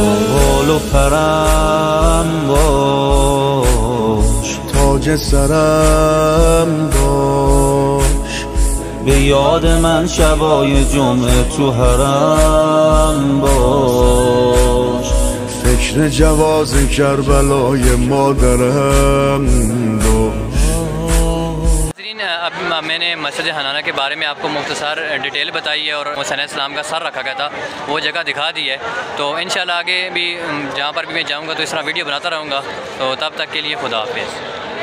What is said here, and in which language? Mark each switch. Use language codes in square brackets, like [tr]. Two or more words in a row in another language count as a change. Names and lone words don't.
[fa] بال و پرم باش، تاج سرم باش، به یاد من شبای جمعه تو حرم باش. فکر جواز کربلای مادرم داشت. [ur] اب میں نے مسجد حنانہ کے بارے میں آپ کو مختصر ڈیٹیل بتائی ہے اور حسین علیہ السلام کا سر رکھا گیا تھا، وہ جگہ دکھا دی ہے. तो [ar] ان شاء اللہ [ur] آگے بھی جہاں پر بھی میں جاؤں گا تو اس طرح ویڈیو بناتا رہوں گا. تو تب تک کے لیے خدا حافظ.